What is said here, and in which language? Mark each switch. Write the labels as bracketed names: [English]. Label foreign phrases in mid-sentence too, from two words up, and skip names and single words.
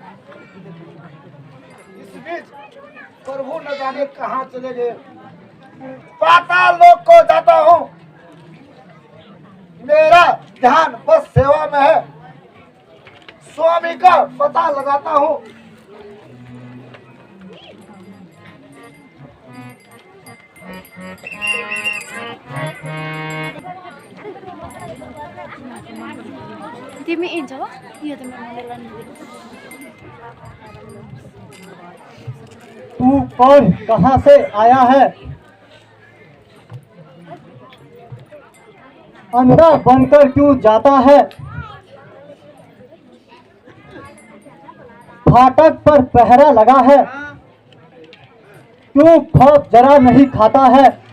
[Hindi] इस बीच प्रभु न जाने कहाँ चले गए। पाताल लोक को जाता हूँ, मेरा ध्यान बस सेवा में है। स्वामी का पता लगाता हूँ। [Nepali] तिमी हिँड्छौ यो त मैले लानु [Hindi] तू कौन, कहाँ से आया है? अंधा बनकर क्यों जाता है? फाटक पर पहरा लगा है, क्यों खौफ जरा नहीं खाता है?